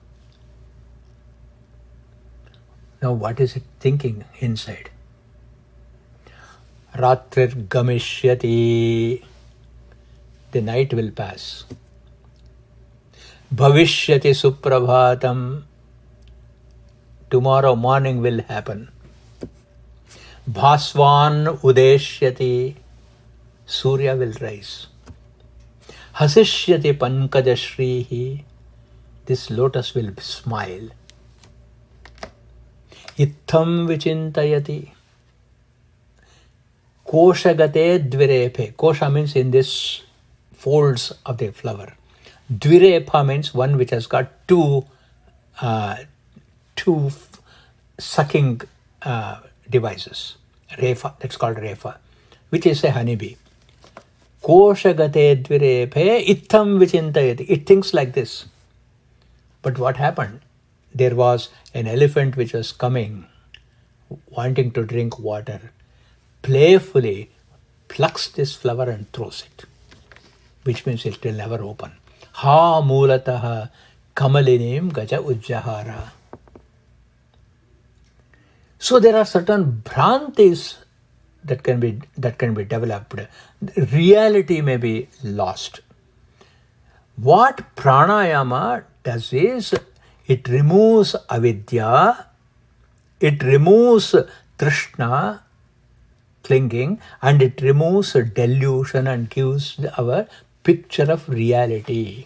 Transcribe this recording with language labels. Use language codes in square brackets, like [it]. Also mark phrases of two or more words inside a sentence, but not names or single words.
[en] Now what is it thinking inside? [sa] रात्रिर् गमिष्यति. [en] The night will pass. [sa] भविष्यति सुप्रभातम्. [en] Tomorrow morning will happen. [sa] भास्वान् उदेष्यति. [en] Surya will rise. [sa] हसिष्यति पङ्कजश्रीः. [en] This lotus will smile. [sa] इत्थं विचिन्तयति. कोशगते द्विरेफे. [en] Kosha means in this folds of the flower. Dvirepa means one which has got two sucking devices. Refa, that's called refa, which is a honeybee. [sa] कोशगते द्विरेफे इत्थं विचिन्तयति. [en] It thinks like this. But what happened? There was an elephant which was coming, wanting to drink water, playfully plucks this flower and throws it, which means it will never open. [sa] हा मुलतः कमलिनीं गज उज्जहार. [en] So there are certain bhrantis that can be developed. Reality may be lost. What pranayama does is it removes avidya, it removes trishna, clinging, and it removes delusion and gives our picture of reality.